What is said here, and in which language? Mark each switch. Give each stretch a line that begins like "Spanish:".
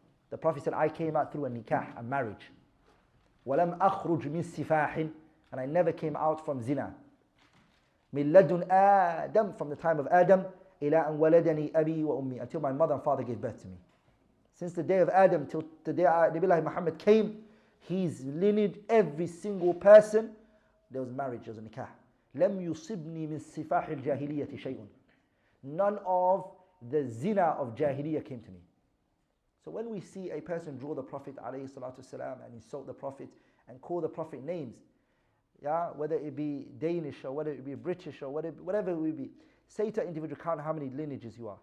English: The Prophet said, I came out through a nikah, a marriage.
Arabic: Walam akhruj min sifahin,
English: and I never came out from zina.
Arabic: Min ladun Adam,
English: from the time of Adam,
Arabic: ila an waladani abi wa ummi,
English: until my mother and father gave birth to me. Since the day of Adam till the day Nabiullah Muhammad came, his lineage, every single person, there was marriage, there was a nikah.
Arabic: لم يصبني من صفاح الجاهلية شيء.
English: None of the zina of jahiliyyah came to me. So when we see a person draw the Prophet ﷺ and insult the Prophet and call the Prophet names, yeah, whether it be Danish or whether it be British or whatever it will be, say to an individual, count how many lineages you are.